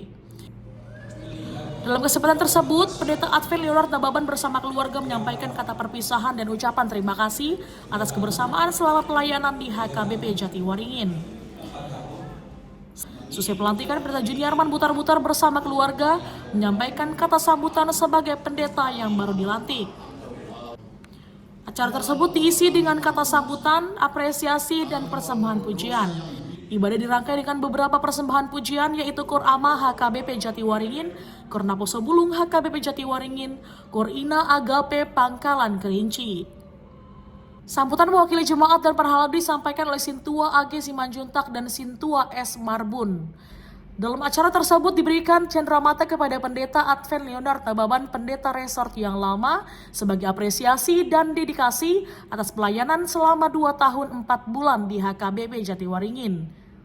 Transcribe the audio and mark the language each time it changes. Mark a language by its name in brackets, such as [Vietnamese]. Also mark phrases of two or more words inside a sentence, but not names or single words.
[Indonesian] Dalam kesempatan tersebut, Pendeta Advent Leonard Nababan bersama keluarga menyampaikan kata perpisahan dan ucapan terima kasih atas kebersamaan selama pelayanan di HKBP Jatiwaringin. Seusai pelantikan, Pendeta Juniarman Butar-Butar bersama keluarga menyampaikan kata sambutan sebagai pendeta yang baru dilantik. Acara tersebut diisi dengan kata sambutan, apresiasi, dan persembahan pujian. Ibadah dirangkai dengan beberapa persembahan pujian yaitu Kor Ama HKBP Jatiwaringin, Kor Naposo Bulung HKBP Jatiwaringin, Kor Ina Agape Pangkalan Kerinci. Sambutan mewakili jemaat dan para halayak disampaikan oleh Sintua AG Simanjuntak dan Sintua S Marbun. Dalam acara tersebut diberikan cenderamata kepada Pendeta Advent Leonard Nababan, Pendeta Resort yang lama, sebagai apresiasi dan dedikasi atas pelayanan selama 2 tahun 4 bulan di HKBP Jatiwaringin.